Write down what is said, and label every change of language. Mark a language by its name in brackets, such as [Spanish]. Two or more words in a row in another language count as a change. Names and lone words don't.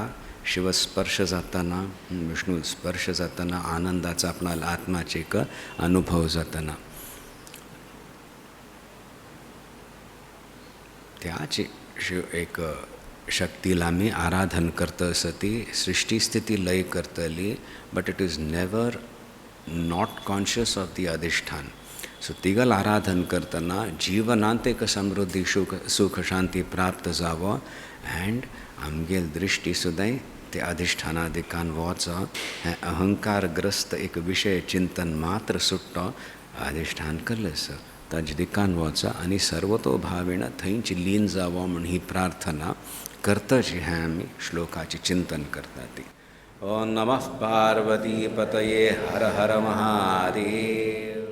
[Konkani] शिव स्पर्श जातना विष्णू स्पर्श जातना आनंदाचा आपणा आत्म्याचे एक अनुभव जातना त्याची एक शक्तीला आमी आराधन करता आसा ती सृष्टी स्थिती लय करतली. [English] but it is never not conscious of the अधिष्ठान. [Konkani] सो तिगल आराधन करतना जीवनांत एक समृद्धी सुख शांती प्राप्त जावो एंड आमगेल दृष्टी सुद्दां ते अधिष्ठानादिकान वचो. हें अहंकारग्रस्त एक विशय चिंतन मात्र सुट्टो अधिष्ठान केल्लें ताजे दिकान वचो आनी सर्वतो भावेन थंयच लीन जावो म्हूण ही प्रार्थना करताची हें आमी श्लोकाचें चिंतन करता ती. [Sanskrit] ओम नमः पार्वती पतये हर हर महादेव.